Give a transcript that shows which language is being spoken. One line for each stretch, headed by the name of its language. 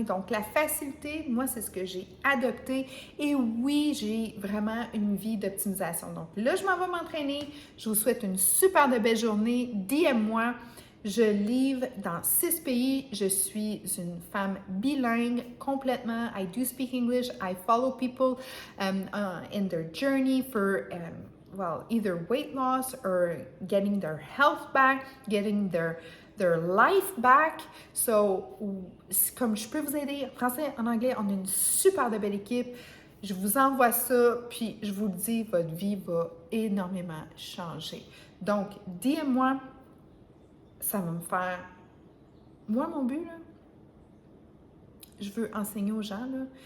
French: Donc, la facilité, moi, c'est ce que j'ai adopté. Et oui, j'ai vraiment une vie d'optimisation. Donc, là, je m'en vais m'entraîner. Je vous souhaite une super de belle journée. DM-moi. Je livre dans 6 pays. Je suis une femme bilingue complètement.
English: I do speak English. I follow people in their journey for... well, either weight loss or getting their health back, getting their life back.
French: So, comme je peux vous aider en français, en anglais, on a une super de belle équipe. Je vous envoie ça, puis je vous le dis, votre vie va énormément changer. Donc, DM-moi, ça va me faire... Moi, mon but, là, je veux enseigner aux gens, là.